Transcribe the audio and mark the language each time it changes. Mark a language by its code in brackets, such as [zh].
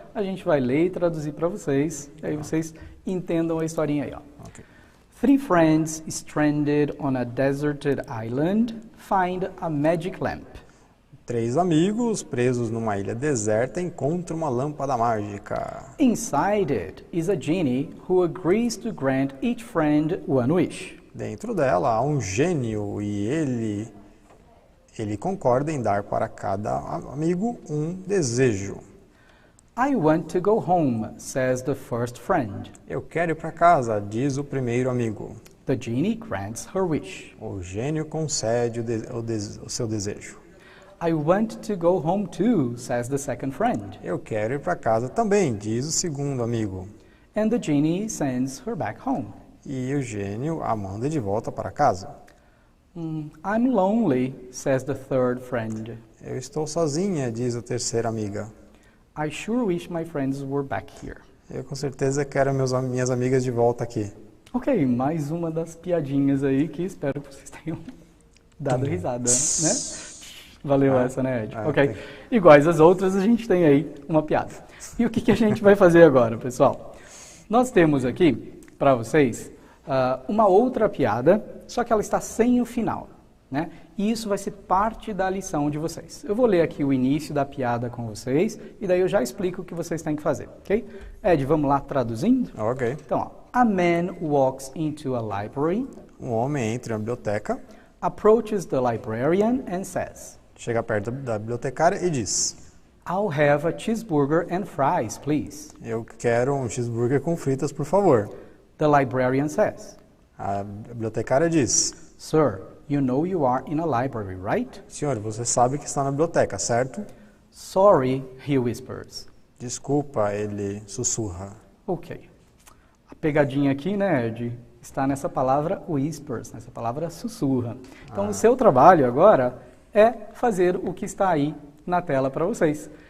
[pt] A gente vai ler e traduzir para vocês. E aí vocês entendam a historinha aí, ó. [en] Okay. 3 friends stranded on a deserted island find a magic lamp. [pt] 3 amigos presos numa ilha deserta encontram uma lâmpada mágica. [en] Inside it is a genie who agrees to grant each friend one wish. [pt] Dentro dela há um gênio e ele concorda em dar para cada amigo um desejo. [en] I want to go home, says the first friend. [pt] Eu quero ir para casa, diz o primeiro amigo. [en] The genie grants her wish. [pt] O gênio concede o seu desejo. [en] I want to go home too, says the second friend. [pt] Eu quero ir para casa também, diz o segundo amigo. [en] And the genie sends her back home. [pt] E o gênio a manda de volta para casa. [en] I'm lonely, says the third friend. [pt] Eu estou sozinha, diz a terceira amiga. [en] I sure wish my friends were back here. [pt] Eu com certeza quero minhas amigas de volta aqui. Ok, mais uma das piadinhas aí que espero que vocês tenham dado risada, né? Valeu essa, né, Ed? Ok. Iguais às outras, a gente tem aí uma piada. E o que a gente vai fazer agora, pessoal? Nós temos aqui, para vocês, uma outra piada, só que ela está sem o final, né? E isso vai ser parte da lição de vocês. Eu vou ler aqui o início da piada com vocês, e daí eu já explico o que vocês têm que fazer, ok? Ed, vamos lá traduzindo? Ok. Então, ó, [en] a man walks into a library. [pt] Um homem entra na biblioteca. [en] Approaches the librarian and says. [pt] Chega perto da bibliotecária e diz. [en] I'll have a cheeseburger and fries, please. [pt] Eu quero um cheeseburger com fritas, por favor. [en] The librarian says. [pt] A bibliotecária diz. [en] Sir, you know you are in a library, right? [pt] Senhor, você sabe que está na biblioteca, certo? [en] Sorry, he whispers. [pt] Desculpa, ele sussurra. Ok. A pegadinha aqui, né, Ed, está nessa palavra whispers, nessa palavra sussurra. Então, o seu trabalho agora é fazer o que está aí na tela para vocês.